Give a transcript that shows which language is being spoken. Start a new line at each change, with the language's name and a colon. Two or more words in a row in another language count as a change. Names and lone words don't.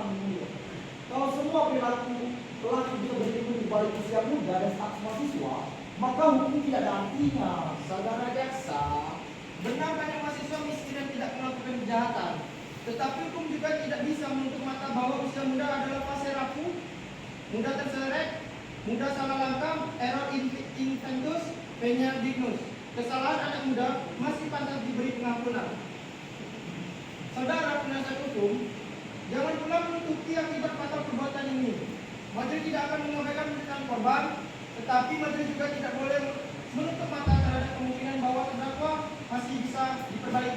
Indonesian: Kalau semua perilaku pelaku bisa berlindung di balik usia muda dan status mahasiswa, maka hukum tidak ada artinya. Saudara jaksa, benar banyak mahasiswa miskin dan tidak melakukan kejahatan. Tetapi hukum juga tidak bisa menutup mata bahwa usia muda adalah fase rapuh, mudah terseret, mudah salah langkah,
Latin: error inventus, venial dignus.
Indonesian: Kesalahan anak muda masih pantas diberi pengampunan. Saudara penasihat hukum, jangan pula menutupi akibat fatal perbuatan ini. Majelis tidak akan mengabaikan penderitaan korban, tetapi majelis juga tidak boleh menutup mata terhadap kemungkinan bahwa terdakwa masih bisa diperbaiki.